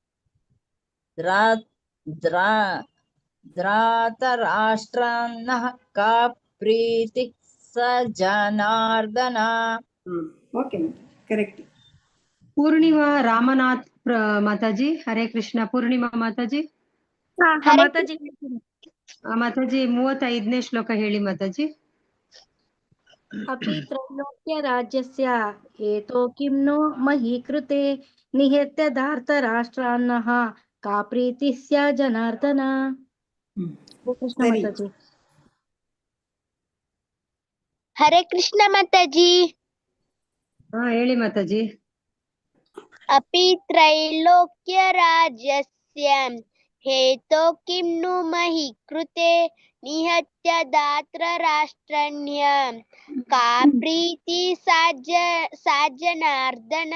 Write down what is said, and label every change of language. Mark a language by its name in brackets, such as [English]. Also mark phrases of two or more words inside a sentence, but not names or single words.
[Sanskrit] धातराष्ट्रान्नः का प्रीति स जनार्दन. [English] okay correct. [Kannada] ಪೂರ್ಣಿಮಾ ರಾಮನಾಥ್ ಮಾತಾಜಿ. ಹರೇ ಕೃಷ್ಣ. ಪೂರ್ಣಿಮಾ ಮಾತಾಜಿ. ಮಾತಾಜಿ ಮಾತಾಜಿ 35ನೇ ಶ್ಲೋಕ ಹೇಳಿ ಮಾತಾಜಿ. [Sanskrit] अपि त्रैलोक्य राज्यस्य हेतो किं नो महीकृते निहत्य धार्तराष्ट्रान्नः का प्रीतिः स्या जनार्दन. [Kannada] कृष्ण माताजी. ಹರೇ ಕೃಷ್ಣ ಮಾತಾಜಿ. ಹೇಳಿ ಮಾತಾಜಿ. [Sanskrit] अपि त्रैलोक्य राज्यस्य हेतो किं नु महीकृते निहत्य दात्र राष्ट्रण्य का प्रीति सा जनार्दन.